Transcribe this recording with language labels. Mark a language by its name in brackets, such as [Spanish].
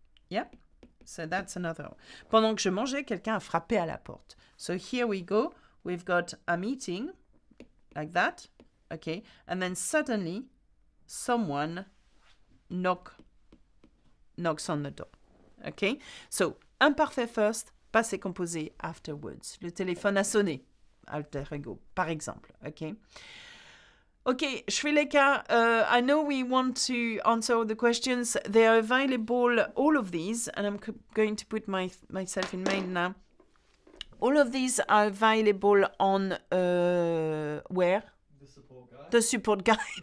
[English] Yeah, so that's another one. [French] Pendant que je mangeais, quelqu'un a frappé à la porte. [English] So here we go. We've got a meeting, like that, okay? And then suddenly, someone knocks on the door, okay? So, imparfait first, passé composé afterwards. [French] Le téléphone a sonné, alter ego, par exemple, okay? Okay, je fais les cas. [English] I know we want to answer all the questions. They are available, all of these, and I'm going to put myself in main now. All of these are available on where? The support guide. The support guide.